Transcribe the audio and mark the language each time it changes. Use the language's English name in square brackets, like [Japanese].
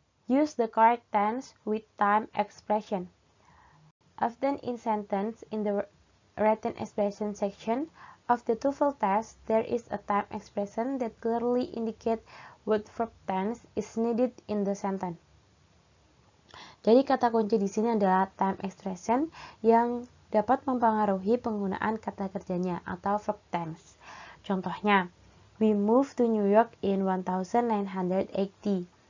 [English] Use the correct tense with time expression. Often in sentence in the written expression section of the TOEFL test, there is a time expression that clearly indicates what verb tense is needed in the sentence. [Indonesian] Jadi kata kunci di sini adalah time expression yang dapat mempengaruhi penggunaan kata kerjanya atau verb tense. [English] Contohnya, we moved to New York in 1980.